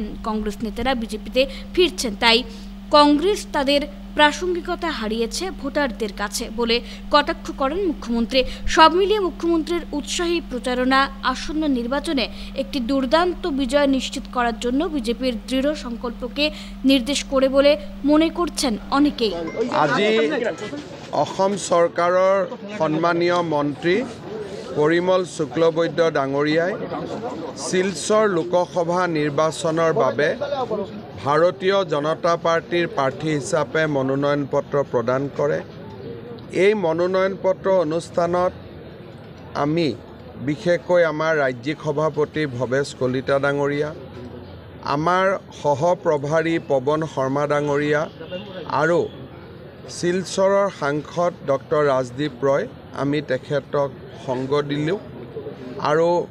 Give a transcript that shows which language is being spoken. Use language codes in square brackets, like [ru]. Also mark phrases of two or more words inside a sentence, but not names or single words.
[bn] কংগ্রেস নেতারা বিজেপিতে ফিরছেন, তাই কংগ্রেস তাদের প্রাসঙ্গিকতা হারিয়েছে ভোটারদের কাছে বলে কটাক্ষ করেন মুখ্যমন্ত্রী। সব মিলিয়ে মুখ্যমন্ত্রীর উৎসাহী প্রচারণা আসন্ন নির্বাচনে একটি দুর্দান্ত বিজয় নিশ্চিত করার জন্য বিজেপির দৃঢ় সংকল্পকে নির্দেশ করে বলে মনে করছেন অনেকেই। [as] আজি [bn] অসম সরকারের সম্মানীয় মন্ত্রী [as] পরিমল শুক্লবৈদ্য ডাঙৰীয়াই শিলচৰ লোকসভা নিৰ্বাচনৰ বাবে ভাৰতীয় জনতা পাৰ্টিৰ প্ৰাৰ্থী হিচাপে মনোনয়ন পত্ৰ প্ৰদান কৰে। এই মনোনয়ন পত্ৰ অনুষ্ঠানত আমি বিশেষকৈ আমাৰ ৰাজ্যিক সভাপতি ভবেশ কলিতা ডাঙৰীয়া, আমাৰ সহপ্ৰভাৰী পৱন শৰ্মা ডাঙৰীয়া আৰু শিলচৰৰ সাংসদ ডক্টৰ ৰাজদীপ ৰয়, আমি তেখেতক সংগ দিলোঁ আৰু